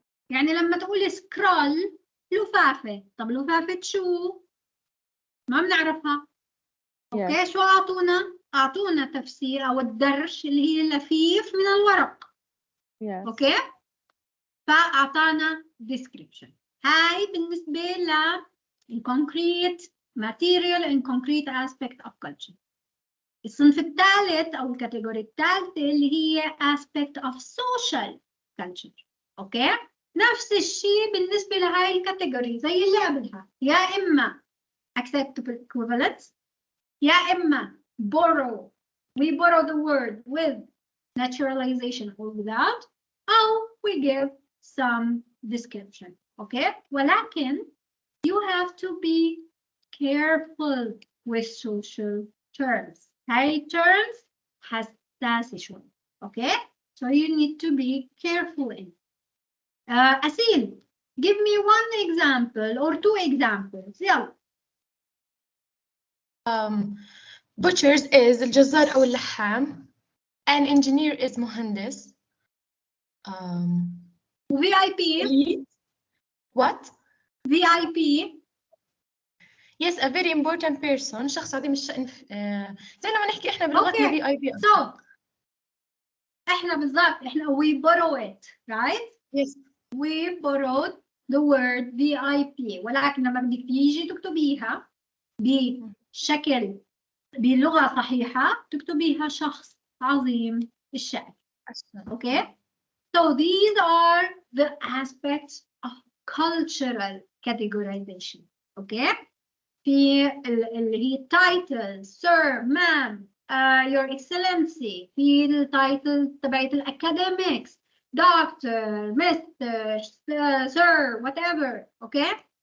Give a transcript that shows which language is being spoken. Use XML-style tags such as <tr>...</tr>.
<ar>يعني لما تقولي سكرول لفافة، طب لفافة شو؟ ما بنعرفها. اوكي، شو اعطونا؟ اعطونا تفسير او الدرش اللي هي اللفيف من الورق.</ar> <en>Yes.</en> <ar>اوكي، فاعطانا description. هاي بالنسبة ل</ar> <en>concrete material and concrete aspect of culture.</en> <ar>الصنف الثالث او الكاتيجوري الثالثة اللي هي</ar> <en>aspect of social culture.</en> <ar>اوكي، نفس الشيء بالنسبة لهاي الكاتيجوري زي اللي قبلها، يا اما</ar> <en>acceptable equivalence،</en> <ar>يا اما borrow،</ar> <en>we borrow the word with naturalization or without،</en> <ar>أو</ar> <en>we give some description. okay،</en> <ar>ولكن</ar> <en>you have to be careful with social terms.</en> <ar>هاي terms حساسة شوي.</ar> <en>okay، so you need to be careful in. أسيل, give me one example or two examples.</en> <ar>يلا.</ar> <en>Butchers is</en> <ar>الجزار أو اللحام.</ar> <en>An engineer is مهندس. VIP. What? VIP. Yes, a very important person.</en> <ar>شخص عظيم الشأن. زي لما نحكي إحنا بلغتنا VIP.</ar> <en>So</en> <ar>إحنا بالضبط إحنا</ar> <en>we borrow it, right? Yes. We borrowed the word VIP،</en> <ar>ولكن لما بدك تيجي تكتبيها بشكل بلغة صحيحة تكتبيها شخص عظيم الشأن.</ar> <en>Okay? So these are the aspects of cultural categorization. Okay?</en> <ar>في اللي هي</ar> <en>title, sir, ma'am, your excellency،</en> <ar>في التايتل تبعت</ar> <en>الacademics، doctor, mr, sir, whatever. Okay?</en>